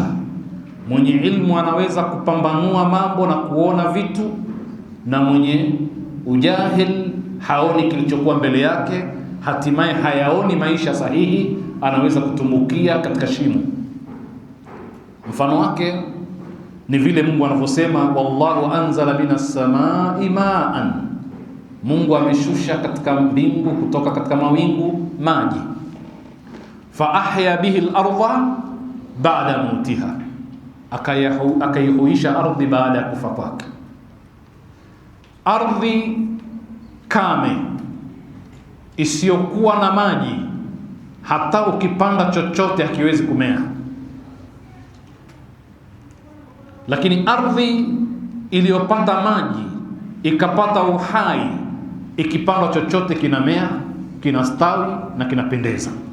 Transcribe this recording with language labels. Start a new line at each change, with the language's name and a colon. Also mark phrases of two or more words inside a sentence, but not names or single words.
Swahili: Mwenye ilmu anaweza kupambanua mambo na kuona vitu, na mwenye ujahil haoni kilichokuwa mbele yake, hatimaye hayaoni maisha sahihi, anaweza kutumbukia katika shimo. Mfano wake ni vile Mungu anavyosema
Arabic: والله أنزل من السماء ماء,
Swahili: Mungu ameshusha katika mbingu, kutoka katika mawingu maji,
Arabic: فأحيا به الأرض بعد موتها,
Swahili: akaihuisha ardhi baada ya kufa kwake. Ardhi kame isiyokuwa na maji, hata ukipanda chochote hakiwezi kumea. Lakini ardhi iliyopata maji ikapata uhai, ikipandwa chochote kinamea, kinastawi na kinapendeza.